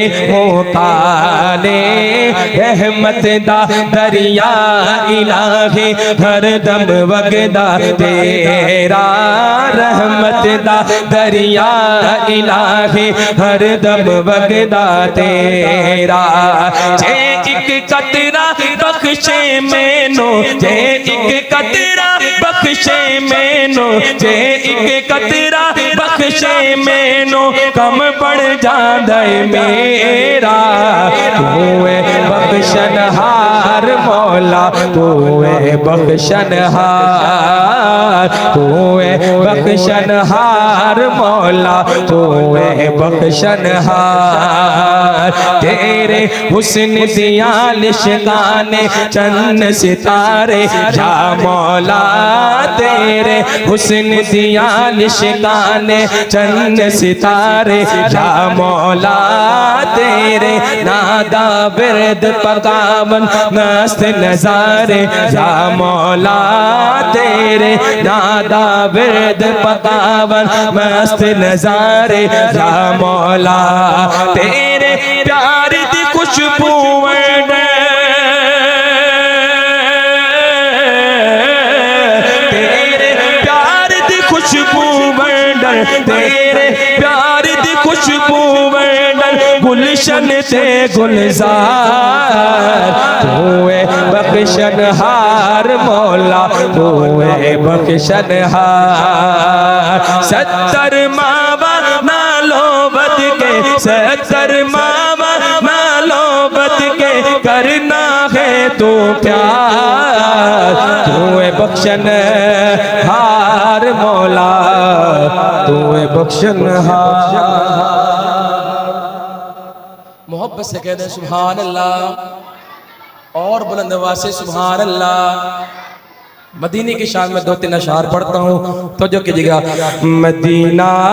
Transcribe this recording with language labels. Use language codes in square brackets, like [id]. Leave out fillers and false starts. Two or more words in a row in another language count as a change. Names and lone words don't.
[pa] مکالے رحمت دا دریا الہی ہر دم وگدا تیرا رحمت دا دریا الہی ہر دم وگدا تیرا جے ایک قطرہ بخشے مینو جے ایک قطرہ بخشے مینو جے ایک قطرہ بخشے مینو کم پڑ جاندے میرا توے بخشنہار مولا توے بخشنہار توے بخشنہار مولا توے بخشنہار تیرے حسن دیا لشکانے چند ستارے یا مولا تیرے حسن دیا لشکانے چند ستارے یا مولا تیرے نادا برد پکاون مست نظارے یا مولا تیرے نادا برد پکاون مست نظارے یا مولا تیرے پیار دی خوشبو تیرے پیار دی خوشبو ورنر گلشن تے گلزار توے بخشنہار مولا توے بخشنہار 70 ماوا مالو بد کے 70 ماوا مالو بد کے کرنا ہے تو پیار توے بخشنہار مولا توے بخشنہار [ur] محبت سے کہہ دیں [ar] سبحان اللہ [ur] اور بلند آواز سے [ar] سبحان اللہ [ur] مدینے کی شان میں 2-3 اشعار پڑھتا ہوں تو جو کیجئے گا مدینہ